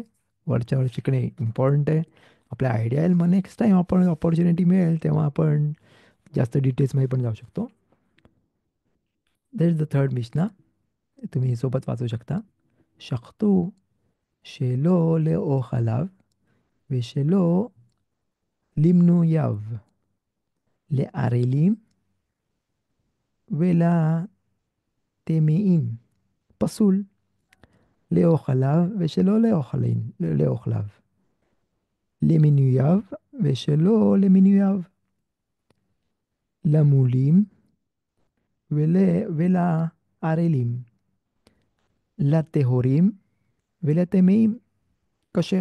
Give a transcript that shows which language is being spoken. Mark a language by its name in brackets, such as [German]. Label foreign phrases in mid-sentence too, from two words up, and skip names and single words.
[Marathi] वरच्यावर शिकणे इम्पॉर्टंट आहे. आपल्या आयडिया येईल, मग नेक्स्ट टाईम आपण ऑपॉर्च्युनिटी मिळेल तेव्हा आपण जास्त डिटेल्समध्ये पण जाऊ शकतो. [English] that is the third mishna. [Marathi] तुम्ही सोबत वाचू शकता. [Hebrew] שחטו שלא לאוכליו ושלא למנוייו, לערלים ולטמאים, פסול, לאוכליו ושלא לאוכליו, למנוייו ושלא למנוייו, למולים ולערלים, לטהורים ולטמאים, כשר.